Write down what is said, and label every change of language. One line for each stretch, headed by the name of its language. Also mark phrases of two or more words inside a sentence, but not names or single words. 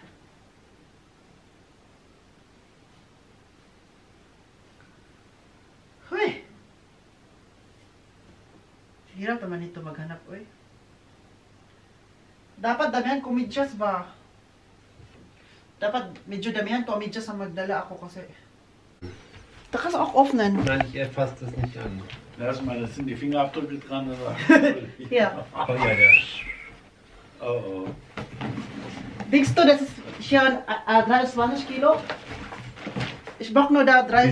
Filipino: Huy! Hirap naman ito maghanap, oy. Dapat damihan ko medyas ba? Dapat medyo damihan ko medyas ang magdala ako kasi.
German: Da kannst du auch öffnen. Nein, ich erfasse das nicht an. Erstmal, das sind die Fingerabdrücke dran, oder? Ja. Oh ja, ja. Oh, oh. Denkst du, das ist hier 23 Kilo? Ich brauche nur da 30.